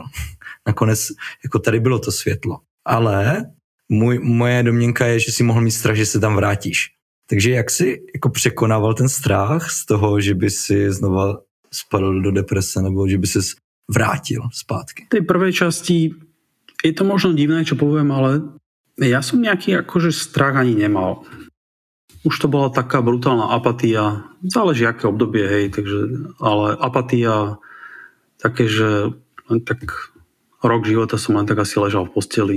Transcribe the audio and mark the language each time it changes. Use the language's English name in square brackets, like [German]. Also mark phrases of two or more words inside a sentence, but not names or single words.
[Czech] Nakonec jako tady bylo to světlo. Ale moje domněnka je, že si mohl mít strach, že se tam vrátíš. Takže jak si jako překonával ten strach z toho, že by si znova spadl do deprese nebo že by ses vrátil zpátky? [Slovak] V tej prvej časti je to možno divné, čo poviem, ale ja som nejaký akože strach ani nemal. Už to bola taká brutálna apatia. Záleží, aké obdobie, hej, takže, ale apatia také, že len tak rok života som len tak asi ležal v posteli.